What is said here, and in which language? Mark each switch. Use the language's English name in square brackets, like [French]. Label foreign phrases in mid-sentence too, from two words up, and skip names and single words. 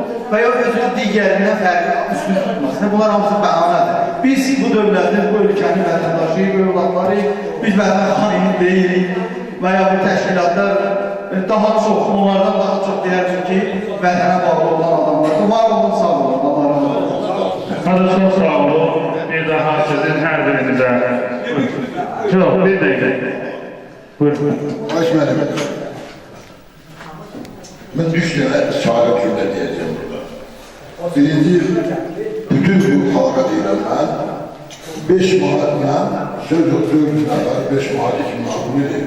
[Azerbaijani] və ya özünü digərindən fərqli üstün tutmasını. Bunlar hamısı bəhanədir. Biz bu dövlətin, bu ölkənin vətəndaşıyıq, övladlarıyıq, biz vətən xanimi deyilik və ya bu təşkilatlar daha çox, onlardan daha çox deyərik ki, vətənə bağlı olan adamlardır. Var olun, sağ olun, Allah razı olsun. [Turkish] Hadi çok sağ olun. Bir daha sizin her birinize. Çok, bir dakika. [Azerbaijani] Buyurun. Baş müəllim, mən üç dənə şahit cümlə deyəcəm burada. Birinci, bütün bu xalqa deyirəm mən, 5 manatla, [Turkish] söz yok, [Azerbaijani] 400 nəfər, 5 manat, 2 manat, bunu deyirəm.